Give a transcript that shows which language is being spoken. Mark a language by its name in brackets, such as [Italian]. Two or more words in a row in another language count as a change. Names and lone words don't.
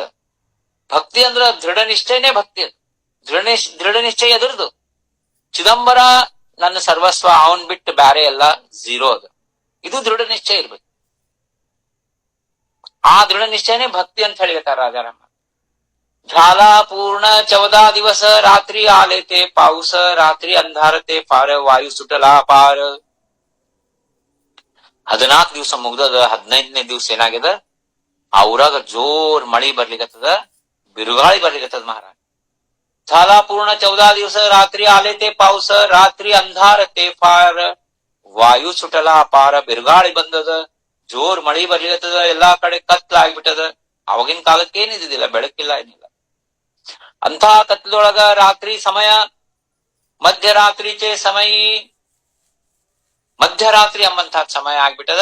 [Kannada] ಭಕ್ತಿ ಅಂದ್ರ ದೃಢ ನಿಶ್ಚಯನೇ ಭಕ್ತಿ. ದೃಢ ನಿಶ್ಚಯ ಎದುರ್ದು ಚಿದಂಬರ ನನ್ನ ಸರ್ವಸ್ವ, ಅವನ್ ಬಿಟ್ಟು ಬ್ಯಾರೆ ಎಲ್ಲ ಝೀರೋ ಅದ. ಇದು ದೃಢ ನಿಶ್ಚಯ ಇರ್ಬೇಕು. ಆ ದೃಢ ನಿಶ್ಚಯನೇ ಭಕ್ತಿ ಅಂತ ಹೇಳಿಗತ್ತಾರ ರಾಜಾರಾಮ. [Marathi] झाला पूर्ण 14 दिवस रात्री आले ते पाऊस, रात्री अंधार ते फार वायू सुटला पार. [Kannada] 14 ದಿವಸ ಮುಗ್ದದ. 15ನೇ ದಿವಸ ಏನಾಗ್ಯದ, ಆ ಊರಾಗ ಜೋರ್ ಮಳಿ ಬರ್ಲಿಕತ್ತದ, ಬಿರುಗಾಳಿ ಬರ್ಲಿಕತ್ತದ ಮಹಾರಾಜ್. [Marathi] झाला पूर्ण 14 दिवस रात्री आले ते पाऊस, रात्री अंधार ते फार वायू सुटला अपार. [Kannada] ಬಿರುಗಾಳಿ ಬಂದದ, ಜೋರ್ ಮಳಿ ಬರ್ಲಿಕತ್ತದ, ಎಲ್ಲಾ ಕಡೆ ಕತ್ಲಾಗ್ಬಿಟ್ಟದ. ಅವಾಗಿನ ಕಾಲಕ್ಕೆ ಏನಿದಿಲ್ಲ, ಬೆಳಕಿಲ್ಲ, ಏನಿಲ್ಲ. ಅಂತ ಕತ್ಲೊಳಗ ರಾತ್ರಿ ಸಮಯ, ಮಧ್ಯರಾತ್ರಿಚೆ ಸಮಯ, ಮಧ್ಯರಾತ್ರಿ ಎಂಬಂತ ಸಮಯ ಆಗ್ಬಿಟ್ಟದ.